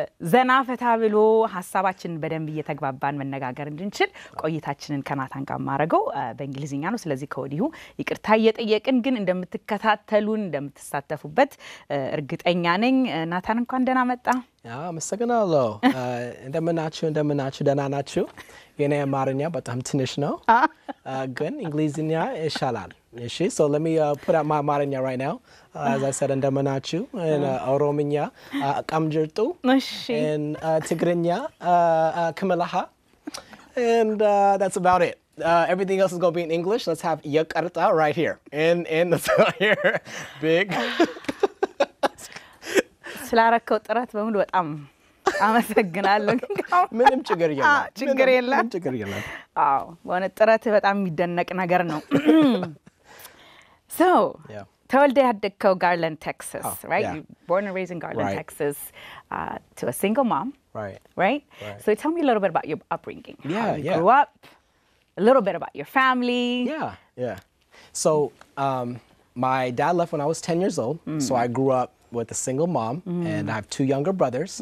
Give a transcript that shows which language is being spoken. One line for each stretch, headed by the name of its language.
Amharic: ዘና ፈታ ብሎ ሐሳባችንን በደንብ እየተግባባን መነጋገር እንድንችል ቆይታችንን ከናታን ጋር ማረገው በእንግሊዝኛ ነው። ስለዚህ ከወዲሁ ይቅርታ እየጠየቅን ግን እንደምትከታተሉን እንደምትሳተፉበት እርግጠኛ ነኝ። ናታን እንኳን ደህና መጣ። አመሰግናለሁ። እንደምናችሁ ደህና ናችሁ? የኔ አማርኛ በጣም ትንሽ ነው ግን እንግሊዝኛ ይሻላል።
English: So let me put out my Amaranya right now. As I said,
Amharic: እንደምናችሁ
English: and Oromኛ ቀምጅርጡ and Tigrinya ከመላሃ and that's about it. Everything else is going to be in English. Let's have yakarta right here. And here. Big.
Amharic: ስላረከው ጥረት በሙሉ በጣም አመሰግናለሁ። ምንም ችግር የለም። አዎ በእውነት ጥረት በጣም የሚደነቅ ነገር ነው። So, ተወልደ ያደግከው ጋርላንድ ቴክሳስ, right?
English: Yeah. You're born and raised in Garland, Texas, to a single mom, right? So tell me a little bit about your upbringing. Yeah, how you grew up, a little bit about your family. Yeah. So, my dad left when I was 10 years old, so I grew up with a single mom, and I have two younger brothers.